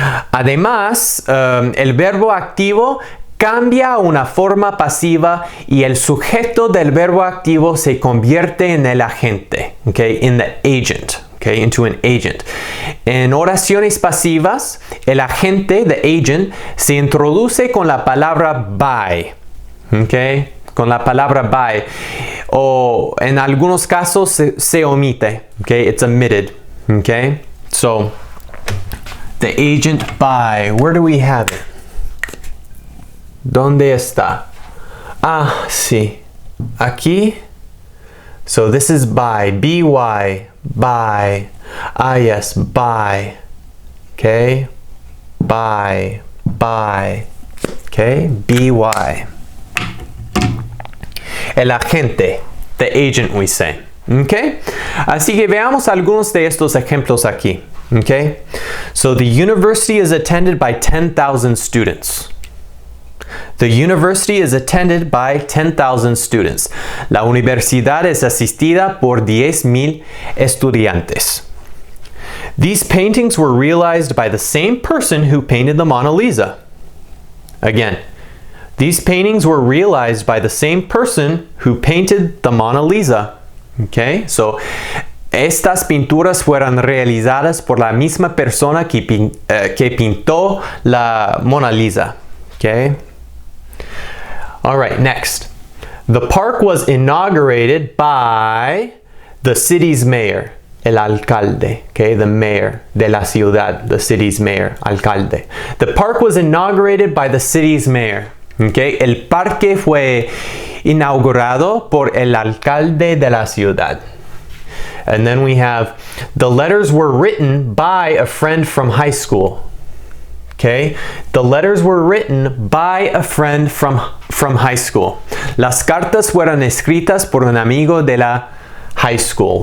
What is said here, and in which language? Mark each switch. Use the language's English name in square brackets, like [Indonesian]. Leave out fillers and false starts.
[Spanish] Además, el verbo activo cambia a una forma pasiva y el sujeto del verbo activo se convierte en el agente, [English] okay, in the agent, okay, into an agent. [Spanish] En oraciones pasivas, el agente, [English] the agent, [Spanish] se introduce con la palabra by, okay, con la palabra by, o en algunos casos se omite, [English] okay, it's omitted, okay. So, the agent by, where do we have it? [Spanish] ¿Dónde está? Ah, sí. Aquí. [English] So this is by. B-Y. By. Ah, yes. By. Okay. By. By. Okay. B-Y. [Spanish] El agente. [English] The agent, we say. Okay. [Spanish] Así que veamos algunos de estos ejemplos aquí. [English] Okay. So the university is attended by 10,000 students. The university is attended by 10,000 students. [Spanish] La universidad es asistida por 10,000 estudiantes. [English] These paintings were realized by the same person who painted the Mona Lisa. Again, these paintings were realized by the same person who painted the Mona Lisa. Okay, so [Spanish] estas pinturas fueron realizadas por la misma persona que pintó la Mona Lisa. [English] Okay. All right, next. The park was inaugurated by the city's mayor, [Spanish] el alcalde, [English] okay, the mayor [Spanish] de la ciudad, [English] the city's mayor, alcalde. The park was inaugurated by the city's mayor, okay. [Spanish] El parque fue inaugurado por el alcalde de la ciudad. [English] And then we have, the letters were written by a friend from high school. Okay, the letters were written by a friend from high school. [Spanish] Las cartas fueron escritas por un amigo de la high school.